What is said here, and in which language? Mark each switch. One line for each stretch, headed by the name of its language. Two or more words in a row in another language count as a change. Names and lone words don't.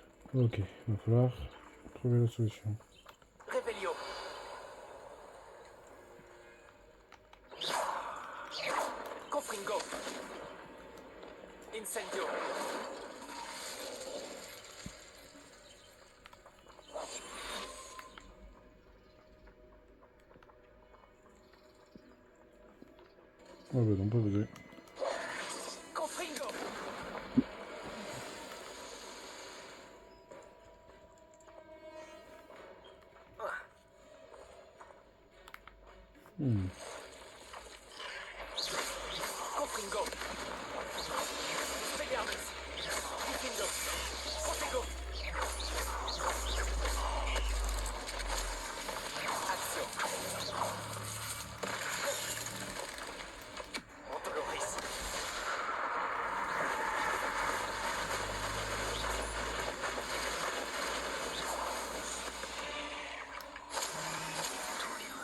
French: Ok, il va falloir trouver la solution. Revelio. Confringo. Incendio. Oh bah non, pas besoin. Confringo. Hmm. Confringo. Expelliarmus. Confringo. Confringo. Action. Ontoloris. D'où vient?